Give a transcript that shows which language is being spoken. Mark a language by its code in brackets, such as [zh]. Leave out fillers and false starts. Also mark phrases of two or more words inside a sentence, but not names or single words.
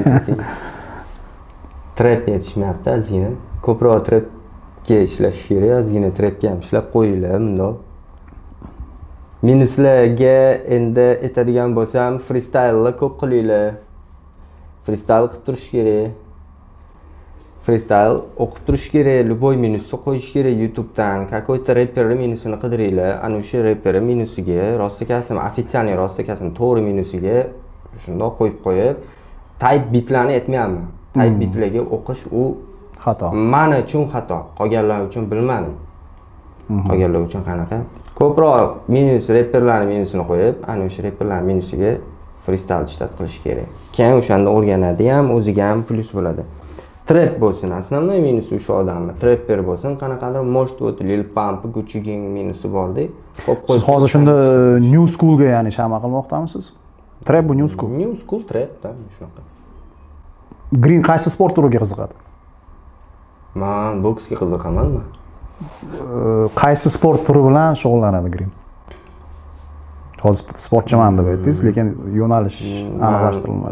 [uz] Trap yetishmayapti, azgina. Ko'proq trapga ishlash kerak, azgina trapga ham ishlab qo'yinglar bundoq. Minuslarga endi aytadigan bo'lsam, freestyle ko'p qilinglar. Freestyle qilib turish kerak. Freestyle o'qib turish kerak, любой minusni qo'yish kerak YouTube'dan. Какой-то reperning minusini qidiringlar. Ana o'sha reper minusiga, rostakasini, ofitsialniy rostakasini to'g'ri minusiga shundoq qo'yib, [en] type bitlarni [uz] aytmayapman. [en] Type bitlarga [uz] o'qish u xato. Men uchun xato, qolganlar uchun bilmadim. Qolganlar uchun qanaqa? Ko'proq minus reperlarning minusini qo'yib, ana o'sha reperlarning minusiga freestyle ishlat qilish kerak. Keyin o'shanda o'rganadi ham, o'ziga ham plus bo'ladi. Trap bo'lsin, основной minusi o'sha odamni. Trapper bo'lsin, qanaqadir [ru] может вот [uz] Lil Pump, Gucci Gang minusi bor-da. Siz hozir shunda [en] new schoolga [uz] ya'ni shama qilmoqdamisiz? Trap bu [en] new school. New school trap [uz] da shunaqa. Green qaysi sport turiga qiziqadi? Men boksga qiziqaman. Qaysi sport turi bilan shug'ullanadi Green? Hozir sportchiman deb aytdingiz, lekin yo'nalish aniqlashtirilmadi.